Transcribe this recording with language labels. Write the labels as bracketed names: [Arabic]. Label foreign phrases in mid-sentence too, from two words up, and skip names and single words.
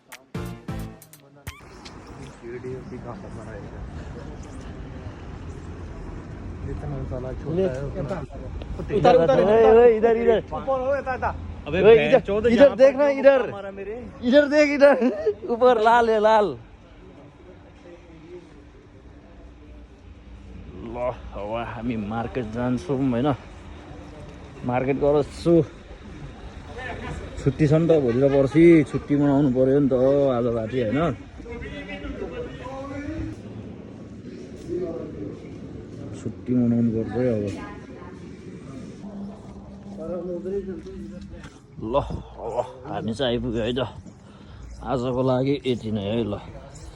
[Hindi] वीडियो भी काफी बनाएगा। इतना साला छोटा है इधर इधर इधर ऊपर हो यता अबे इधर देखना इधर इधर देख इधर ऊपर लाल है [Nepali] लाल ल अब हामी मार्केट जान्छौँ होइन मार्केट गर्छु छुट्टी छ नि त भोलि र पर्सि छुट्टी मनाउनु पर्यो नि त आज राति होइन छुट्टी मनाउनु पर्छ है अब ल अब हामी चाहिँ आइपुग्यो है त आजको लागि यति नै है ल